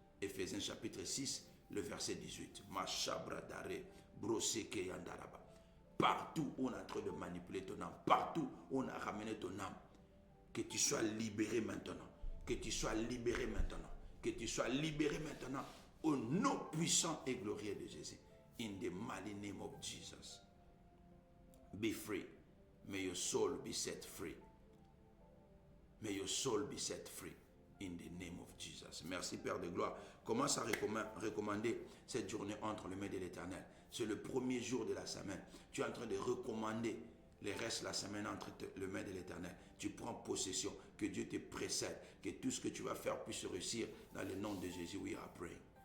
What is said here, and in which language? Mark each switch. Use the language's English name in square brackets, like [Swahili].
[French] Éphésiens chapitre 6, le verset 18. Machabra dare, broseke yandaraba. Partout où on est en train de manipuler ton âme, partout où on a ramené ton âme, que tu sois libéré maintenant, que tu sois libéré maintenant, que tu sois libéré maintenant, au nom puissant et glorieux de Jésus. [English] In the mighty name of Jesus. Be free. May your soul be set free. May your soul be set free. In the name of Jesus. [French] Merci Père de gloire. Commence à recommander cette journée entre les mains de l'Éternel. C'est le premier jour de la semaine. Tu es en train de recommander les restes de la semaine entre les mains de l'Éternel. Tu prends possession. Que Dieu te précède. Que tout ce que tu vas faire puisse réussir. Dans le nom de Jésus, [English] we are praying.